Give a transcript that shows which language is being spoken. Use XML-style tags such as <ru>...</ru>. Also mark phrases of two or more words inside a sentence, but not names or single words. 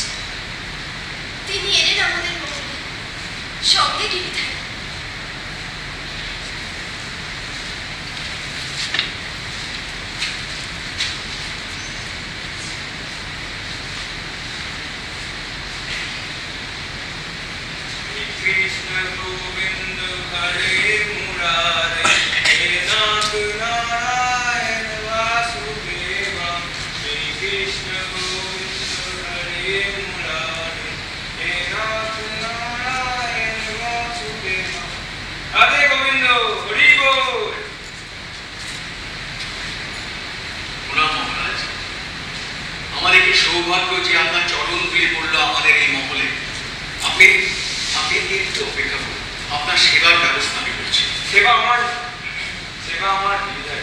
<bn>তিনি এলেন আমাদের মহলে, সঙ্গে গিরিধারী।</bn> <sa>कृष्ण गोविंद हरे मुरारे हे नाथ नारायण वासुदेवा। श्री कृष्ण गोविंद हरे मुरारे हे नाथ नारायण वासुदेवा।</sa> <hi>राधे गोविंद हरि बोल।</hi> <bn>প্রণাম মহারাজ, আমাদের কি সৌভাগ্য যে আপনার চরণ ধুয়ে পড়লো আমাদের এই মহলে। আপনি আপনি একটু অপেক্ষা করুন, আপনার সেবার ব্যবস্থা আমি করছি। সেবা আমার গিরিধারী।</bn>